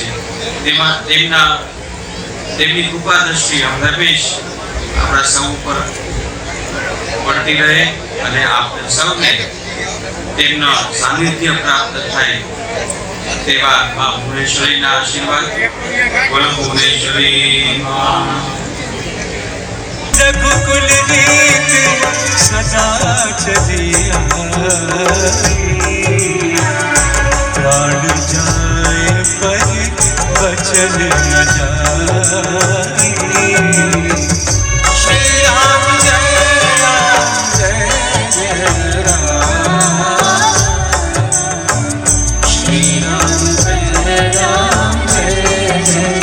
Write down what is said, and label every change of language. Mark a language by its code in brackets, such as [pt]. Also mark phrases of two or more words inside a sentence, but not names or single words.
[gu] તેમાં તેમની કૃપા દ્રષ્ટિ હંમેશ આપણા સૌ ઉપર પડતી રહે અને આપણે સૌને તેમનો સાનિધ્ય પ્રાપ્ત થાય તેવા મા ભુવનેશ્વરીના આશીર્વાદ. બોલો ભુવનેશ્વરી [hi] रघुकुल रीत सदा चलिया प्राण जाए पर बचन न जाए. [gu] શ્રી રામ જય રામ જય જય રામ. શ્રી રામ જય રામ જય જય